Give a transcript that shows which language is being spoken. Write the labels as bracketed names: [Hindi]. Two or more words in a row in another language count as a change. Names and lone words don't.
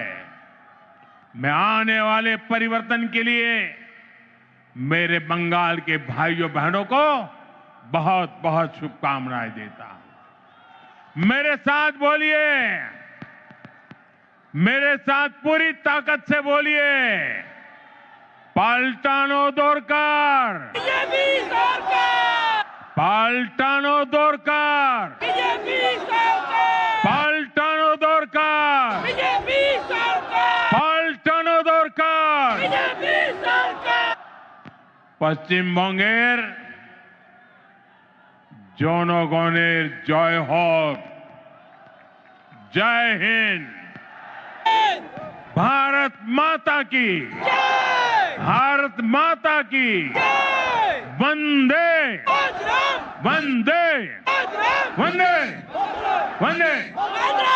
[Hindi] मैं आने वाले परिवर्तन के लिए मेरे बंगाल के भाइयों बहनों को बहुत बहुत शुभकामनाएं देता हूं। मेरे साथ बोलिए, मेरे साथ पूरी ताकत से बोलिए, [Bangla] পাল্টানো দরকার, [Hindi] बीजेपी सरकार, [Bangla] পাল্টানো দরকার, [Hindi] बीजेपी सरकार, [Bangla] পাল্টানো দরকার, [Hindi] बीजेपी सरकार, [Bangla] পাল্টানো দরকার। [Hindi] बीजेपी सरकार। [Bangla] পশ্চিমবঙ্গের জনগণের জয় হোক। [Hindi] जय हिंद। भारत माता की, भारत माता की वंदे वंदे वंदे वंदे।